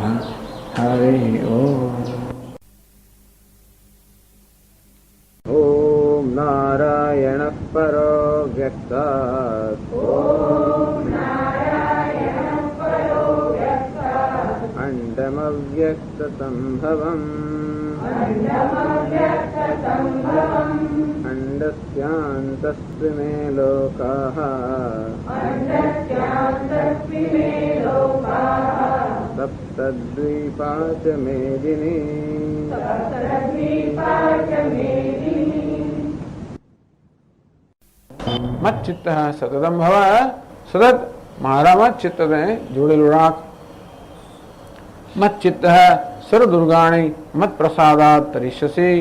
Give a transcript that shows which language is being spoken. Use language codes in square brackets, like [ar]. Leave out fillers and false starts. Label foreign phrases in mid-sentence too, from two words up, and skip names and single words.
[sa] હરિ ઓમ. ઓમ નારાયણ પરો વ્યક્તાત. અંડમવ્યક્તસંભવम् અંડસ્યાन्तस्त्रि मे लोकाः सप्तद्वीपा च मेदिनी. મત ચિત્ત સતતમ ભવ. [gu] સતત મારામાં ચિત્તને જોડેલું રાખ. [sa] મત ચિત્ત સર્વ દુર્ગાણી મત પ્રસાદાત તરિષ્યસી.